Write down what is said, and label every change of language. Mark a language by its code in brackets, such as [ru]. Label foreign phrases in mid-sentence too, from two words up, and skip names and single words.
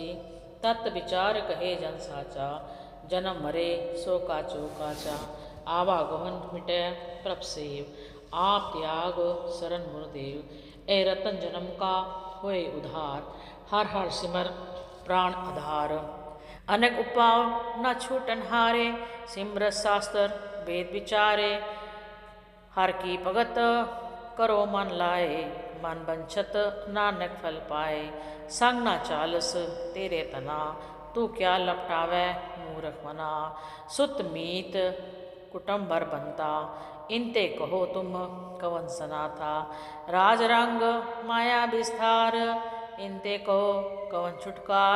[pa] ਤਤ ਵਿਚਾਰ ਕਹੇ ਜਨ ਸਾਚਾ, ਜਨਮ ਮਰੇ ਸੋ ਕਾਚੋ ਕਾਚਾ। ਆਵਾਗਮਨ ਮਿਟੈ ਪ੍ਰਭ ਸੇਵ, ਆਪ ਤਿਆਗ ਸ਼ਰਣ ਗੁਰਦੇਵ। ਏ ਰਤਨ ਜਨਮ ਕਾ ਹੋਏ ਉਧਾਰ, ਹਰ ਹਰ ਸਿਮਰ ਪ੍ਰਾਣ ਆਧਾਰ। ਅਨੇਕ ਉਪਾਯ ਨ ਛੂਟਨ ਹਾਰੇ, ਸਿਮਰਤ ਸ਼ਾਸਤ੍ਰ ਵੇਦ ਵਿਚਾਰੇ। ਹਰ ਕੀ ਭਗਤ ਕਰੋ ਮਨ ਲਾਏ, ਮਨ ਬੰਛਤ ਨਾਨਕ ਫਲ ਪਾਏ। ਸੰਗ ਨ ਚਾਲਸ ਤੇਰੇ ਤਨਾ, ਤੂ ਕਿਆ ਲਪਟਾਵੈ ਮੂਰਖ ਮਨਾ। ਸੁਤ ਮੀਤ ਕੁਟੁੰਬਰ ਬਨਤਾ, ਇਨਤੇ ਕਹੋ ਤੁਮ ਕਵਨ ਸਨਾਥਾ। ਰਾਜ ਰੰਗ ਮਾਇਆ ਵਿਸਤਾਰ, ਇਨਤੇ ਕਹੋ ਕਵਨ ਛੁਟਕਾਰ।